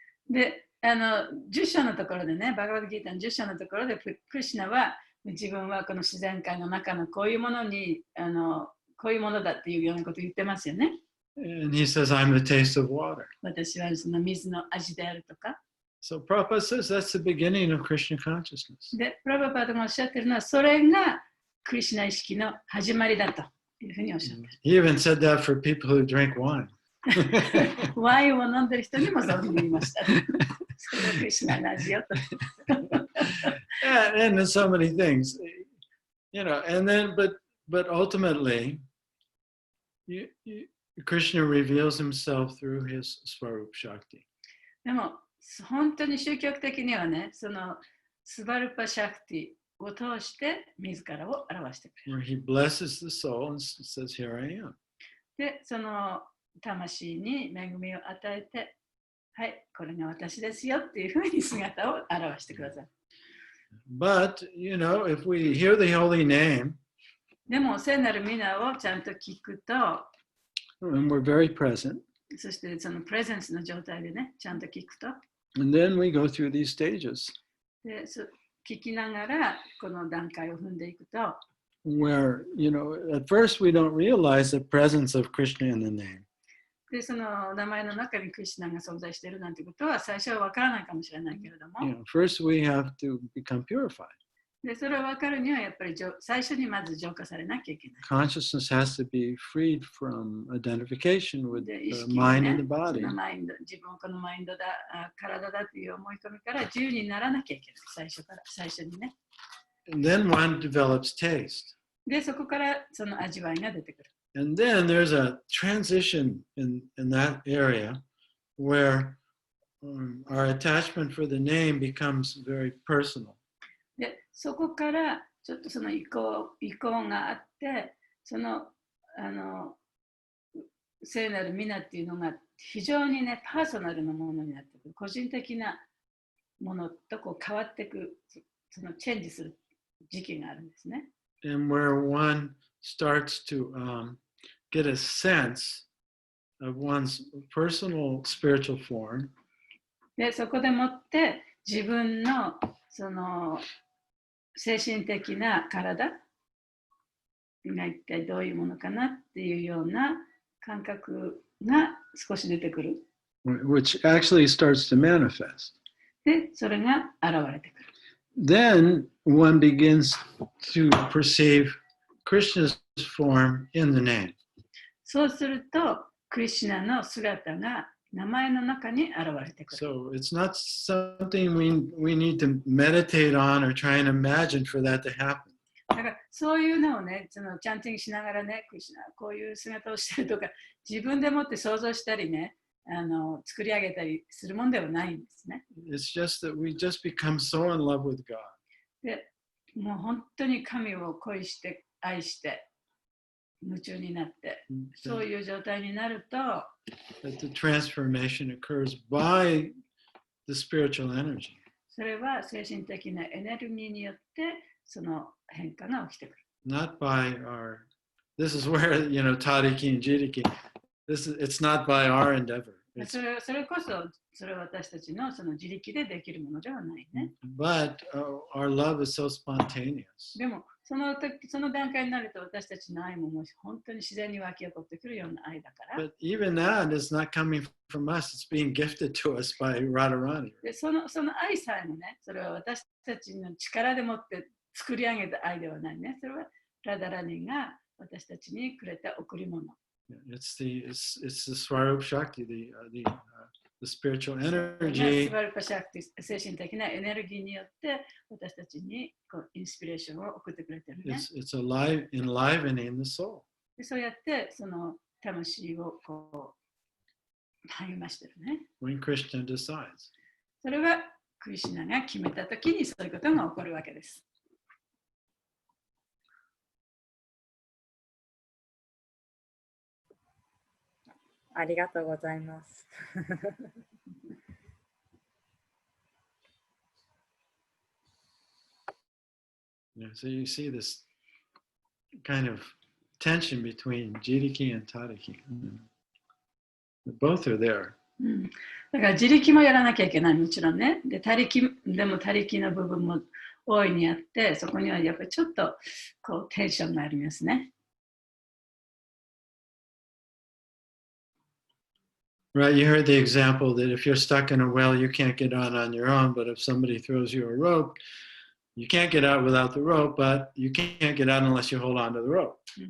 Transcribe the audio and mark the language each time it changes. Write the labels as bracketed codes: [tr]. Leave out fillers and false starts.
[ja] で、10章のところでね、バガバッドギーターの10章のところで、クリシュナは自分はこの自然界の中のこういうものにこういうものだっていうようなことを言ってますよね。 [en] And he says, I'm the taste of water. [ja] 私はその水の味であるとか。 [en] So Prabhupada says that's the beginning of Krishna consciousness. [ja] で、プラバパードがおっしゃってるのは、それがクリシュナ意識の始まりだというふうにおっしゃってる。 [en] He even said that for people who drink wine. [ja] ワインを飲んでる人にもそういうふうに言いました。それがクリシュナの味よと。 [en] and there's so many things, and then, but ultimately, Krishna reveals himself through his Svarup Shakti. [ja] でも、本当に宗教的にはね、そのスバルパシャクティを通して自らを表してくれる。 [en] Where he blesses the soul and says, Here I am. [ja] で、その魂に恵みを与えて、はい、これが私ですよっていうふうに姿を表してください。 [en] But, if we hear the holy name, [ja] でも、聖なる皆をちゃんと聞くと、 [en] and we're very present, [ja] そしてそのプレゼンスの状態でね、ちゃんと聞くと、 [en] and then we go through these stages [ja] で聞きながらこの段階を踏んでいくと、 [en] where, at first we don't realize the presence of Krishna in the name. [ja] で、その名前の中にクリシュナが存在しているなんてことは最初はわからないかもしれないけれども、 [en] First we have to become purified. [ja] で、それを分かるには、やっぱり最初にまず浄化されなきゃいけない。 [en] Consciousness has to be freed from identification with [ja] で、意 [en] the [ja] 識が [en] mind [ja] ね、 [en] and the [ja] そ [en] body. [ja] のマインド、自分はこのマインドだ、体だという思い込みから自由にならなきゃいけない。最初にね。 [en] And then one develops taste. [ja] で、そこからその味わいが出てくる。 [en] And then there's a transition in that area where our attachment for the name becomes very personal. [ja] で、そこからちょっとその移行があって、その聖なる皆っていうのが非常にね、パーソナルなものになってくる。個人的なものとこう変わっていく、そのチェンジする時期があるんですね。 [en] And where one starts to get a sense of one's personal spiritual form. [ja] で、そこでもって自分のその精神的な体が一体どういうものかなっていうような感覚が少し出てくる。 [en] Which actually starts to manifest. [ja] で、それが現れてくる。 [en] Then one begins to perceive Krishna's form in the name. [ja] そうすると、クリシュナの姿が名前の中に現れてくる。 [en] So it's not something we need to meditate on or try and imagine for that to happen. [ja] だからそういうのをね、そのチャンティングしながらね、クリシュナこういう姿をしてるとか、自分でもって想像したりね、作り上げたりするもんではないんですね。 [en] It's just that we just become so in love with God. [ja] で、もう本当に神を恋して愛して夢中になって、そういう状態になると、 [en] That the transformation occurs by the spiritual energy. [ja] それは精神的なエネルギーによってその変化が起きてくる。 [en] Not by this is where, Tariki and Jiriki, it's not by our endeavor. [ja] それこそ、それは私たちのその自力でできるものではないね。 [en] But our love is so spontaneous. [ja] でもその段階になると私たちの愛ももう本当に自然に湧き起こってくるような愛だから。 [en] But even that is not coming from us. It's being gifted to us by Radharani. [ja] でその愛さえもね、それは私たちの力でもって作り上げた愛ではないね。それはラダラニが私たちにくれた贈り物。 [en] It's the Swarup Shakti, the spiritual energy. [ja] スワルパシャクティ、精神的なエネルギーによって私たちにこうインスピレーションを送ってくれてるね。 [en] It's enlivening the soul. [ja] でそうやってその魂をこう励ましてるね。 [en] When Krishna decides. [ja] それはクリシュナが決めたときにそういうことが起こるわけです。ありがとうございます。 [en] So you see this kind of tension between Jiriki and Tariki. Both are there. [ja] だから自力もやらなきゃいけない、もちろんね。でも他力の部分も大いにあって、そこにはやっぱりちょっとこうテンションがありますね。 [en] Right, you heard the example that if you're stuck in a well, you can't get out on your own, but if somebody throws you a rope, you can't get out without the rope, but you can't get out unless you hold on to the rope.